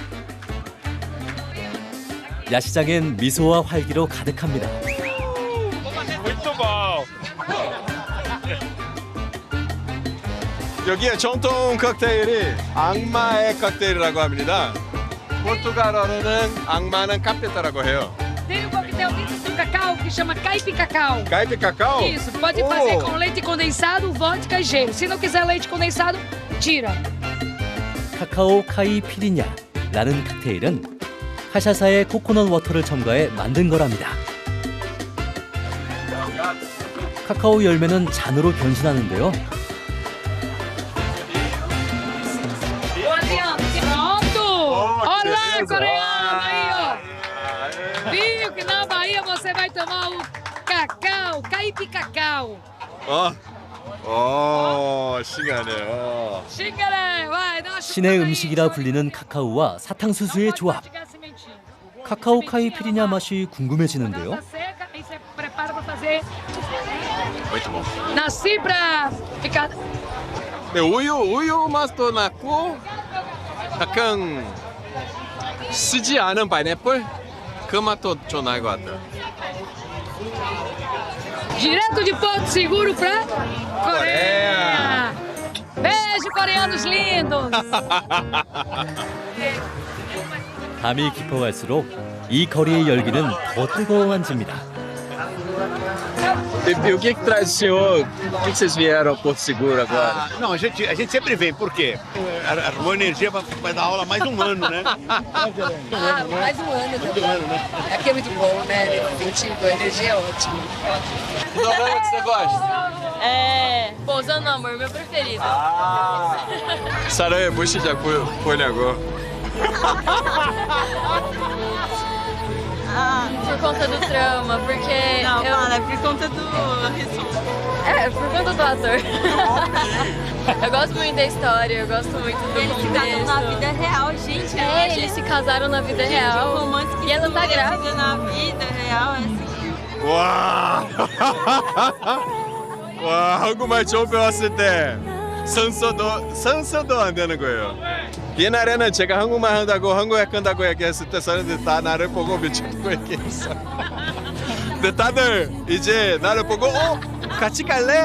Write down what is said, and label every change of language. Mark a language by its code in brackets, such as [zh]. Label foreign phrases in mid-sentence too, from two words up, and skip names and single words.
[ko] 야시장엔 미소와 활기로 가득합니다. 여기에 전통 칵테일이 악마의 칵테일이라고 합니다. 포르투갈어로는 악마는 카페타라고 해요. [pt] Tem um coquetel dentro do cacau que chama caipicacau. [ko] 카이피카카오? [pt] Isso, pode fazer com leite condensado, vodka e gelo. Se não quiser leite condensado, tira. [ko] 카카오 카이피리냐라는 칵테일은 카샤사의 코코넛 워터를 첨가해 만든 거랍니다. 카카오 열매는 잔으로 변신하는데요. [pt] Pronto! Olá, beleza. coreano aí, ó. Viu que na Bahia você vai tomar o cacau, caipicacau. [ko] 신기하네요. [pt] Xingaré, vai, dá uma [ko] 신의 음식이라 불리는 카카오와 사탕수수의 조합. 카카오 카이피리냐 맛이 궁금해지는데요. [pt] seca, aí você prepara pra fazer. Muito bom. Nasci pra ficar. [ko] 네, 우유 맛도 났고 약간 쓰지 않은 파인애플 그 맛도 좀 날 것 같아요. [pt] Direto de Porto Seguro pra Coreia. Beijo, coreanos lindos! 밤이 깊어갈수록 이 거리의 열기는 더 뜨거워집니다. E o que traz o senhor? Por que vocês vieram ao Porto Seguro agora? Não, a gente sempre vem, por quê? Arrumou energia vai dar aula mais um ano, né? Mais um ano também. né? Aqui é muito bom, né? A energia é ótima. Que novela que você gosta? Pousando no Amor, meu preferido. [ko] 사랑의 무시자 보냐고. [pt] Por conta do trama, porque... Não, é por conta do... por conta do ator. Eu gosto muito da história, eu gosto muito do contexto. Eles se casaram na vida real, gente. Eles se casaram na vida real. E ela tá grávida na vida real, [ko] 와. 와, 한국말 처음 배웠을 때 선서도 안 되는 거예요. 옛날에는 제가 한국말 한다고 한국에 간다고 얘기했을 때 사람들이 다 나를 보고 미쳤다고 얘기했어. 근데 다들 이제 나를 보고 같이 갈래?